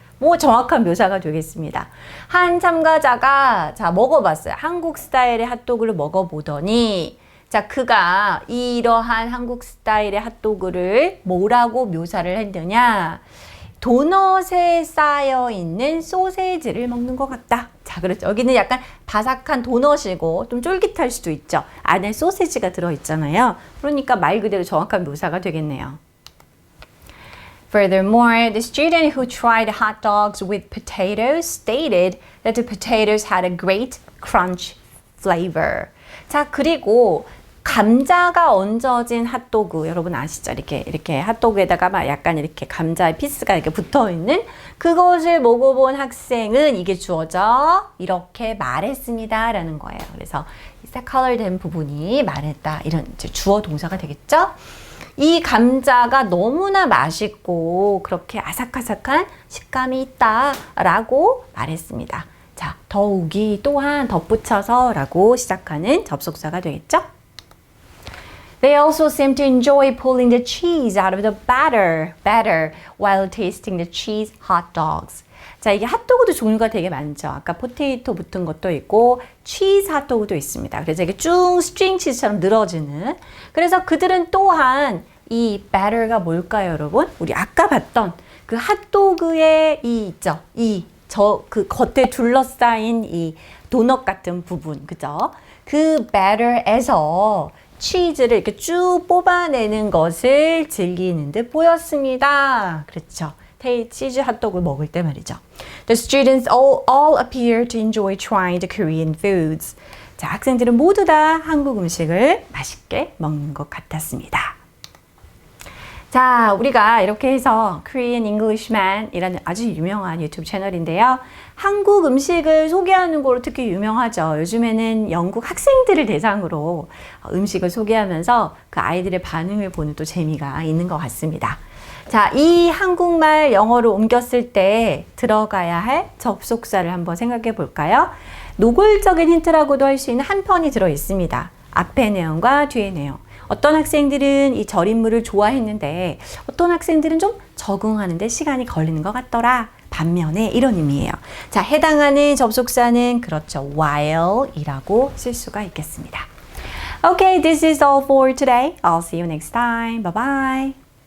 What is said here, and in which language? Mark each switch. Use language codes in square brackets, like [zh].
[ko] 뭐 정확한 묘사가 되겠습니다. 한 참가자가 자 먹어봤어요. 한국 스타일의 핫도그를 먹어보더니 자 그가 이러한 한국 스타일의 핫도그를 뭐라고 묘사를 했느냐? 도넛에 쌓여 있는 소세지를 먹는 것 같다. 자, 그렇죠. 여기는 약간 바삭한 도넛이고 좀 쫄깃할 수도 있죠. 안에 소세지가 들어있잖아요. 그러니까 말 그대로 정확한 묘사가 되겠네요. [en] Furthermore, the student who tried hot dogs with potatoes stated that the potatoes had a great crunch flavor. [ko] 자, 그리고 감자가 얹어진 핫도그 여러분 아시죠? 이렇게 핫도그에다가 막 약간 이렇게 감자의 피스가 이렇게 붙어 있는 그것을 먹어본 학생은 이게 주어져 이렇게 말했습니다라는 거예요. 그래서 컬러된 부분이 말했다 이런 이제 주어 동사가 되겠죠? 이 감자가 너무나 맛있고 그렇게 아삭아삭한 식감이 있다라고 말했습니다. 자, 더욱이 또한 덧붙여서라고 시작하는 접속사가 되겠죠? [en] They also seem to enjoy pulling the cheese out of the batter while tasting the cheese hot dogs. [ko] 자, 이게 핫도그도 종류가 되게 많죠. 아까 포테이토 붙은 것도 있고 치즈 핫도그도 있습니다. 그래서 이게 쭉 스트링 치즈처럼 늘어지는. 그래서 그들은 또한 이 batter가 뭘까요, 여러분? 우리 아까 봤던 그 핫도그의 이 있죠. 그 겉에 둘러싸인 이 도넛 같은 부분, 그죠? 그 batter에서 치즈를 이렇게 쭉 뽑아내는 것을 즐기는 듯 보였습니다. 그렇죠. 치즈 핫도그 먹을 때 말이죠. [en] The students all appear to enjoy trying the Korean foods. [ko] 자, 학생들은 모두 다 한국 음식을 맛있게 먹는 것 같았습니다. 자, 우리가 이렇게 해서 Korean Englishman 이라는 아주 유명한 유튜브 채널인데요. 한국 음식을 소개하는 거로 특히 유명하죠. 요즘에는 영국 학생들을 대상으로 음식을 소개하면서 그 아이들의 반응을 보는 또 재미가 있는 것 같습니다. 자, 이 한국말 영어로 옮겼을 때 들어가야 할 접속사를 한번 생각해 볼까요? 노골적인 힌트라고도 할 수 있는 한 편이 들어 있습니다. 앞의 내용과 뒤의 내용. 어떤 학생들은 이 절임물을 좋아했는데 어떤 학생들은 좀 적응하는데 시간이 걸리는 것 같더라. 반면에 이런 의미예요. 자, 해당하는 접속사는 그렇죠. while이라고 쓸 수가 있겠습니다. [en] Okay, this is all for today. I'll see you next time. Bye bye.